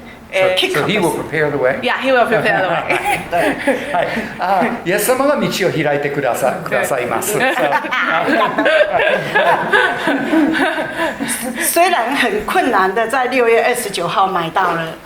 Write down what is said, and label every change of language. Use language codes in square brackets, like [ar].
[en] So he will prepare the way. Yeah, he will prepare the way. [ja] はい、イエス様が道を開いてくださいます。 [zh] 虽然很困难的在6月29号買到了。